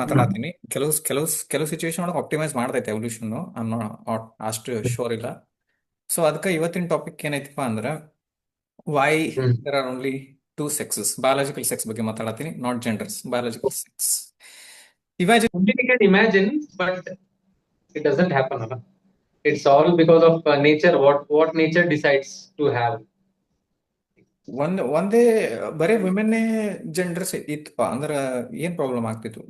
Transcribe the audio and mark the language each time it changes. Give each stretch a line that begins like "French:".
Kannada: ಹ್ಮ್ ಮಾತಾಡತ್ತೀನಿ, ಕೆಲವು ಸಿಚುವೇಶನ್ ಒಳಗೆ optimise ಮಾಡ್ತೈತೆ evolution. ಅಷ್ಟು ಶೋರ್ ಇಲ್ಲ. ಸೊ ಅದಕ್ಕೆ ಇವತ್ತಿನ ಟಾಪಿಕ್ ಏನೈತಪ್ಪ ಅಂದ್ರೆ, Y hmm
English: There are only two sexes.
Kannada: Biological sex ಬಗ್ಗೆ ಮಾತಾಡತ್ತೀನಿ,
English: not genders,
Kannada: biological sex.
English: Imagine. we can imagine, but it doesn't happen, ಅಲ್ಲ. It's all because of nature, what nature decides to have.
Kannada: ಒಂದೇ ಬರೇ ವಿಮೆನ್ನೇ genders ಇತ್ತಪ್ಪ ಅಂದ್ರೆ ಏನ್ problem ಆಗ್ತಿತ್ತು?